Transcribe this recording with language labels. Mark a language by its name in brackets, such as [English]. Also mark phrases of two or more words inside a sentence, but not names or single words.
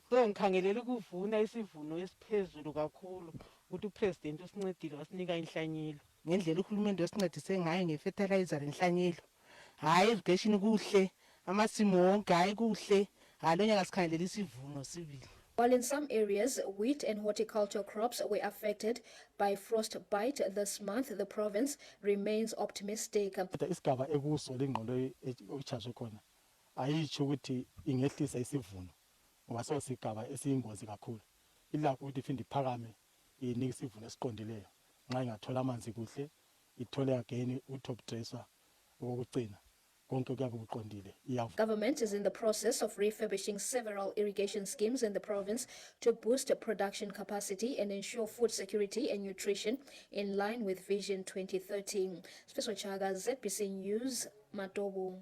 [North Ndebele] Ngikhangelela ukuvuna isivuno esiphezulu kakhulu ukuthi upresident usincedile wasinika inhlanyelo ngendlela uhulumende wasincedise ngayo ngefertilizer inhlanyelo. Hayi irrigation kuhle amasimu wonke hayi kuhle halonyaka sikhangelela isivuno sibili. [English] While in some areas, wheat and horticultural crops were affected by frostbite this month, the province remains optimistic. [North Ndebele] Isigaba ekuso lengqondo echazwe khona ayitsho ukuthi ingehlisa isivuno ngoba so sigaba esiyingozi kakhulu. Ilapho ukuthi iphinde iphakame inike isivuno esiqondileyo nxa ingathola amanzi kuhle ithole again utop dresser okugcina. [English] Government is in the process of refurbishing several irrigation schemes in the province to boost production capacity and ensure food security and nutrition in line with Vision 2030. Special Chaga, ZBC News, Matobo.